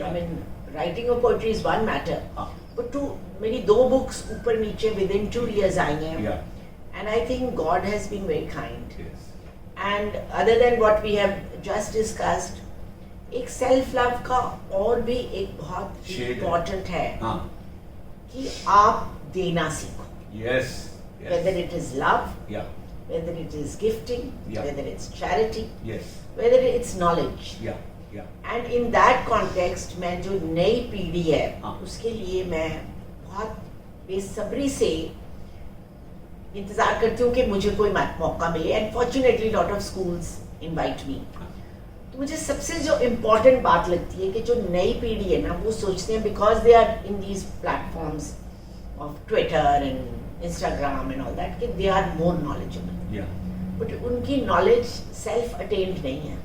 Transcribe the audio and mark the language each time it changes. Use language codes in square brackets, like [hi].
[en] I mean writing of poetry is one matter, but [hi] मेरी 2 books ऊपर नीचे [en] Within 2 years आई हैं. And I think God has been very kind. And other than what we have just discussed, [hi] एक self love का और भी एक बहुत इम्पोर्टेंट है कि आप देना सीखो. [en] Whether it is love, whether it is gifting, whether it's charity, whether it's knowledge. And in that context, [hi] मैं जो नई पीढ़ी है उसके लिए मैं बहुत बेसब्री से इंतजार करती हूँ कि मुझे कोई मौका मिले. [en] And fortunately, lot of schools invite me. [hi] तो मुझे सबसे जो इम्पोर्टेंट बात लगती है कि जो नई पीढ़ी है ना, वो सोचते हैं [en] because they are in these platforms of Twitter and Instagram and all that [hi] कि दे are more knowledgeable, but उनकी नॉलेज सेल्फ अटेन्ड नहीं है.